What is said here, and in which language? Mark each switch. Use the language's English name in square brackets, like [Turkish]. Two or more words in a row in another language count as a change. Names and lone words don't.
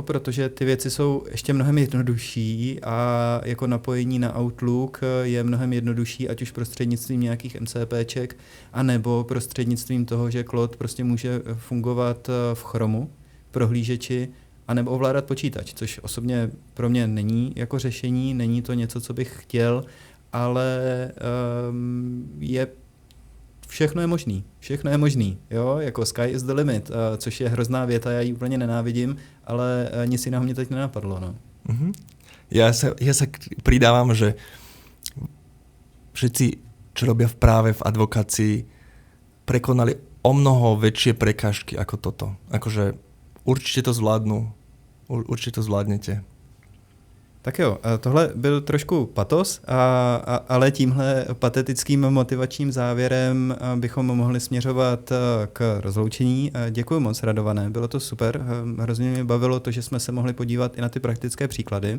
[Czech] Protože ty věci jsou ještě mnohem jednodušší a jako napojení na Outlook je mnohem jednodušší, ať už prostřednictvím nějakých MCPček, anebo prostřednictvím toho, že Claude prostě může fungovat v Chromu, prohlížeči, anebo ovládat počítač, což osobně pro mě není jako řešení, není to něco, co bych chtěl, ale všechno je možný, jo, jako [English] sky is the limit, [Czech] což je hrozná věta, já ji úplně nenávidím, ale nic jiného mě teď nenapadlo, no. Mm-hmm. [Slovak] Ja sa pridávam, že všetci, čo robia v práve v advokácii, prekonali o mnoho väčšie prekážky ako toto. Akože určite to zvládnu, určite to zvládnete. [Czech] Tak jo, tohle byl trošku patos, ale tímhle patetickým motivačním závěrem bychom mohli směřovat k rozloučení. Děkuji moc, Radované, bylo to super. Hrozně mě bavilo to, že jsme se mohli podívat i na ty praktické příklady.